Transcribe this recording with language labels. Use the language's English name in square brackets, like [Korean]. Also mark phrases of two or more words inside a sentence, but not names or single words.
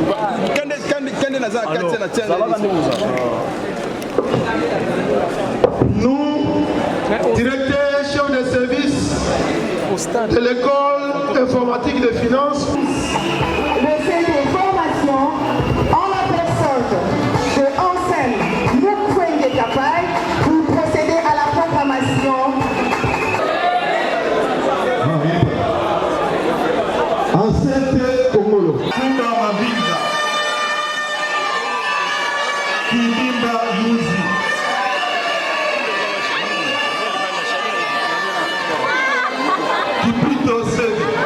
[French] Nous, directeurs, chefs de service de l'école informatique de finances, le centre de formation en la personne de Ansel Moukwenge Kapai pour procéder à la programmation. Ansel Komolo. Kibimba Muzi. Kipito Sedi.